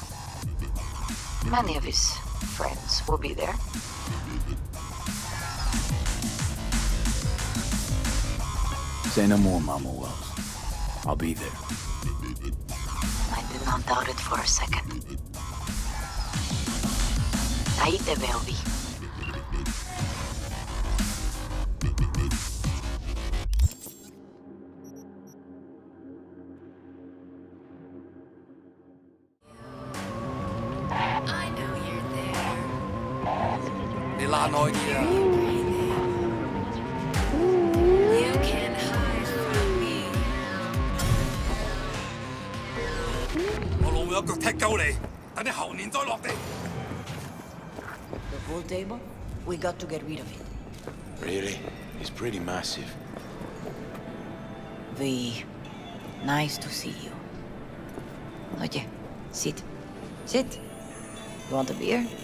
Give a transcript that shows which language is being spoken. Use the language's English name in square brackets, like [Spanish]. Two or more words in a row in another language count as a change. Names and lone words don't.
[English] Many of his friends will be there. Say no more, Mama Wells. I'll be there. I did not doubt it for a second. [Spanish] Ahí te veo, Vi. [English] I know you're there. [Cantonese] 你躝耐啲啊！ [English] You can hide from me. [Cantonese] 我老母一腳踢鳩你，等你後年再落地。 [English] The pool table? We got to get rid of it. Really? It's pretty massive. V, nice to see you. Oye, sit. Sit. You want a beer?